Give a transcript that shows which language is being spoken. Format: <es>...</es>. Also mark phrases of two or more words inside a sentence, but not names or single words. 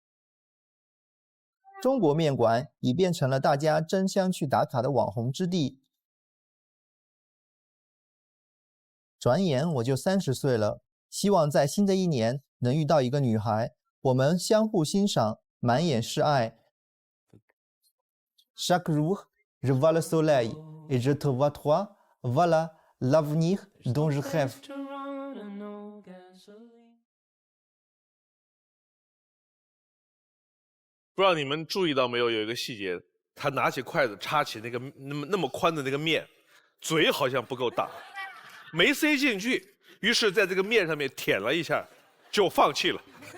<zh>中国面馆已变成了大家争相去打卡的网红之地。转眼我就30岁了，希望在新的一年能遇到一个女孩，我们相互欣赏，满眼是爱。</zh> <fr>Chaque jour, je vois le soleil et je te vois toi. Voilà l'avenir dont je rêve.</fr> <zh>不知道你们注意到没有，有一个细节，他拿起筷子插起那个那么宽的那个面，嘴好像不够大，没塞进去，于是在这个面上面舔了一下，就放弃了，</zh>